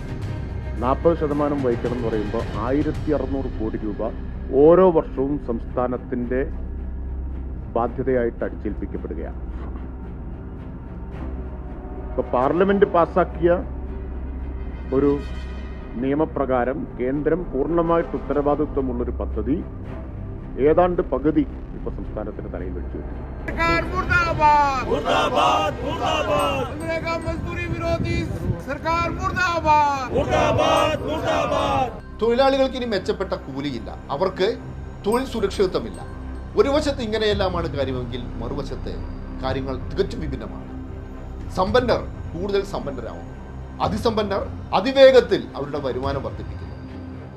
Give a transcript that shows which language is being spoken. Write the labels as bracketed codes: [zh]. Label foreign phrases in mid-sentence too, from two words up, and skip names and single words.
[ml] ശരാശരി 40% വഹിക്കണം എന്ന് പറയുമ്പോൾ 1600 കോടി രൂപ ഓരോ വർഷവും സംസ്ഥാനത്തിൻ്റെ ബാധ്യതയായിട്ട് അടിച്ചേൽപ്പിക്കപ്പെടുകയാണ്. ഇപ്പോൾ പാർലമെന്റ് പാസാക്കിയ ഒരു നിയമപ്രകാരം കേന്ദ്രം പൂർണ്ണമായിട്ട് ഉത്തരവാദിത്വമുള്ളൊരു പദ്ധതി ഏതാണ്ട് പകുതി ഇപ്പോൾ സംസ്ഥാനത്തിന് തലയിൽ വെച്ചു. [hi] सरकार मुर्दाबाद मुर्दाबाद मुर्दाबाद मनरेगा मजदूरी विरोधी सरकार मुर्दाबाद मुर्दाबाद मुर्दाबाद [ml] തൊഴിലാളികൾക്ക് ഇനി മെച്ചപ്പെട്ട കൂലിയില്ല, അവർക്ക് തൊഴിൽ സുരക്ഷിതത്വമില്ല. ഒരു വശത്ത് ഇങ്ങനെയെല്ലാമാണ് കാര്യമെങ്കിൽ മറുവശത്ത് കാര്യങ്ങൾ തികച്ചും വിഭിന്നമാണ്. സമ്പന്നർ കൂടുതൽ സമ്പന്നരാകുന്നു, അതിസമ്പന്നർ അതിവേഗത്തിൽ അവരുടെ വരുമാനം വർദ്ധിപ്പിക്കുന്നു.